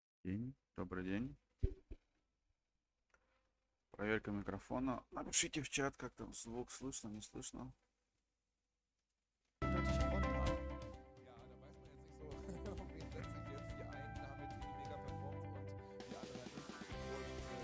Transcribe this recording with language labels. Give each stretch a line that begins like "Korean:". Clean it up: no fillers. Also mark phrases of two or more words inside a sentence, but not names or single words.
Russian: день. Добрый день. Проверка микрофона. Напишите в чат, как там звук слышно, не слышно.
German: Hört sich ja on an. Ja, da weiß man jetzt nicht so, auf wen setze ich jetzt. Die einen haben jetzt irgendwie mega performt und die anderen halt nicht.